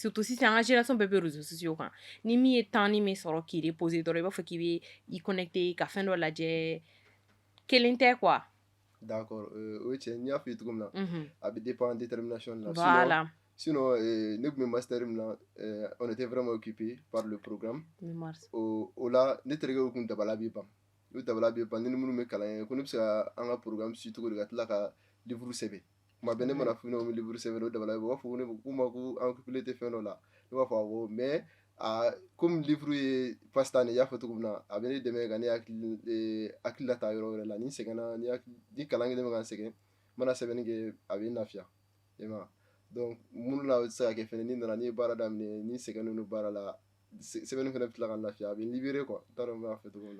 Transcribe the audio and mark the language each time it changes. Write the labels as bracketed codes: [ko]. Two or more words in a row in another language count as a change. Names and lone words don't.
[bm] Surtout sisan an ka génération bɛɛ bɛ [fr] réseaux sociaux [bm] kan ni min ye temps ni min sɔrɔ k'i reposer dɔrɔn i b'a fɔ k'i bɛ i connecter ka fɛn dɔ lajɛ kelen tɛ quoi. D'accord o ye tiɲɛ n y'a f'i ye cogo min na a bɛ dépend détermination la. [fr] Voilà. [bm] Sinon ne tun bɛ master min na [fr] on était vraiment occupé par le programme. [bm] O la ne terikɛw tun dabala bɛ ban n'u dabala bɛ ban ni minnu bɛ kalan kɛ ko ne bɛ se ka an ka programme suit cogo di ka tila ka livre sɛbɛn tuma bɛɛ ne mana f'u ɲɛna ko n bɛ livre sɛbɛn o dabala bɛ ban u b'a fɔ k'u ma ko an occupé tɛ fɛn dɔ la ne b'a fɔ awɔ mais comme livre ye [fr] passe temps [bm] de ye i y'a fɔ cogo min na a bɛ ne dɛmɛ ka ne hakili lata yɔrɔ wɛrɛ la ni n sɛgɛnna ni kalan kelen bɛ ka n sɛgɛn n mana sɛbɛnni kɛ a bɛ n lafiya i m'a ye donc mun na o tɛ se ka kɛ fɛnɛ ni nana ni ye baara daminɛ ni sɛgɛnnen don baara la sɛbɛnni fɛnɛ bɛ tila ka n lafiya a bɛ n libéré quoi n t'a dɔn n b'a fɔ cogo min na.